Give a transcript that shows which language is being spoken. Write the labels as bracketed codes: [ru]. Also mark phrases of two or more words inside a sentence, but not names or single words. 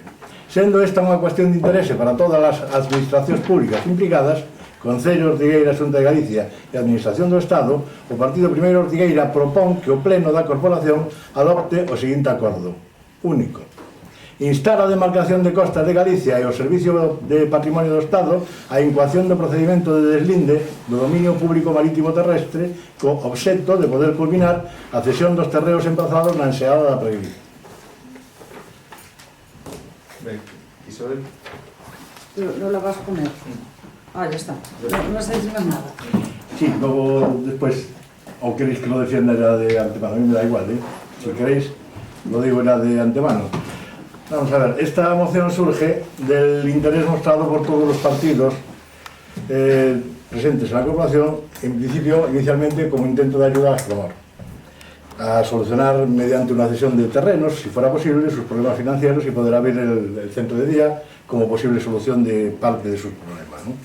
[gl] Sendo esta unha cuestión de interese para todas as administracións públicas implicadas, Concello de Ortigueira, Xunta de Galicia e Administración do Estado, o Partido Primeiro de Ortigueira propón que o Pleno da Corporación adopte o seguinte acordo único: instar a Demarcación de Costas de Galicia e o Servicio de Patrimonio do Estado a incoación do procedimento de deslinde do dominio público marítimo terrestre co obxecto de poder culminar a cesión dos terreos emplazados na enseada da Pregriza. Ben, Isabel? [es] ¿Lo la vas a poner? Ah, ya está. No se dice más nada. Sí, luego después, o queréis que lo defienda ya de antemano, a mí me da igual, ¿eh? Si queréis, lo digo ya de antemano. Vamos a ver, esta moción surge del interés mostrado por todos los partidos presentes en la corporación, en principio, inicialmente, como intento de ayuda a Promor, a solucionar mediante una cesión de terrenos, si fuera posible, sus problemas financieros y poder abrir el centro de día como posible solución de parte de sus problemas, ¿no?